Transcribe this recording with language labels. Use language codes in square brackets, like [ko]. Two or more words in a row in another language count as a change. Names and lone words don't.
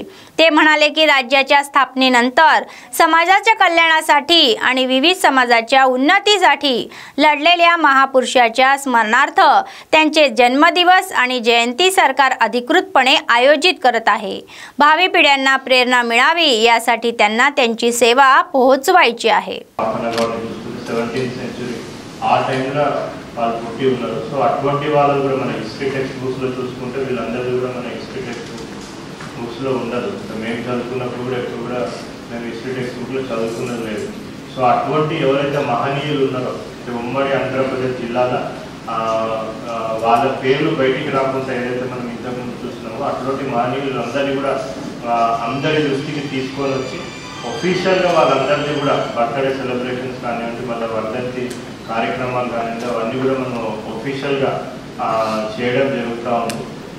[mr] ते म्हणाले की राज्याच्या स्थापनेनंतर समाजाच्या कल्याणासाठी आणि विविध समाजाच्या उन्नतीसाठी लढलेल्या महापुरुषाच्या स्मरणार्थ त्यांचे जन्मदिवस आणि जयंती सरकार अधिकृतपणे आयोजित करत आहे। भावी पिढ्यांना प्रेरणा मिळावी यासाठी त्यांना त्यांची सेवा पोहोचवायची आहे। [te] 17th century ఆ టైంలో వాళ్ళు పుట్టి ఉన్నారు। సో అటువంటి వాళ్ళు కూడా మన [en] history text booksలో [te] చూసుకుంటే వీళ్ళందరూ కూడా మన [en] history text booksలో [te] ఉండదు। మేము చదువుకున్నప్పుడు కూడా ఎప్పుడు కూడా మేము [en] history text bookలో [te] చదువుకున్నది లేదు। సో అటువంటి ఎవరైతే మహనీయులు ఉన్నారో ఉమ్మడి ఆంధ్రప్రదేశ్ జిల్లాలో వాళ్ళ పేర్లు బయటికి రాకుండా ఏదైతే మనం ఇంతకుముందు చూస్తున్నామో అటువంటి మహనీయులు అందరినీ కూడా అందరి దృష్టికి తీసుకొని వచ్చి ऑफिशियलగా వాళ్ళందరినీ కూడా [en] birthday celebrations [te] కానివ్వండి మళ్ళీ వర్ధంతి కార్యక్రమాలు కానివ్వండి అవన్నీ కూడా మనం ऑफिशियलగా చేయడం జరుగుతూ ఉంది।